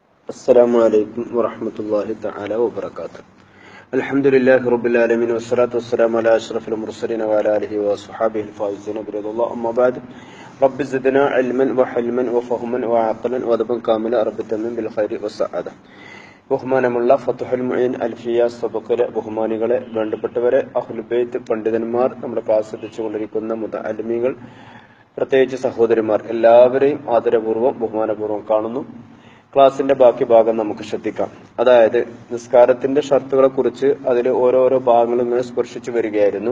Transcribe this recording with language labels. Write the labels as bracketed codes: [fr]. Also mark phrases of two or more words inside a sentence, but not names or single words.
[ar] السلام عليكم ورحمة الله تعالى وبركاته. الحمد لله رب العالمين والصلاة والسلام على أشرف المرسلين وعلى آله وصحابه الفائزين برضا الله. أما بعد رب زدنا علما وحلما وفهما وعقلا وأدبا كاملا رب تمم بالخير والسعادة. [ml] ബഹുമാനമുള്ള ഫത്ഹുൽ മുഈൻ അൽഫിയ സബഖിലെ ബഹുമാനികളെ, വേണ്ടപ്പെട്ടവരെ, [ar] أهل البيت [ml] പണ്ഡിതന്മാർ, നമ്മുടെ ക്ലാസ് ശ്രദ്ധിച്ചുകൊണ്ടിരിക്കുന്ന മുതഅല്ലിമീങ്ങൾ, പ്രത്യേകിച്ച് സഹോദരിമാർ, എല്ലാവരെയും ആദരപൂർവ്വം ബഹുമാനപൂർവ്വം കാണുന്നു. ക്ലാസിന്റെ ബാക്കി ഭാഗം നമുക്ക് ശ്രദ്ധിക്കാം. അതായത് നിസ്കാരത്തിന്റെ ഷർത്തുകളെ കുറിച്ച് അതിൽ ഓരോരോ ഭാഗങ്ങളും ഇങ്ങനെ സ്പർശിച്ചു വരികയായിരുന്നു.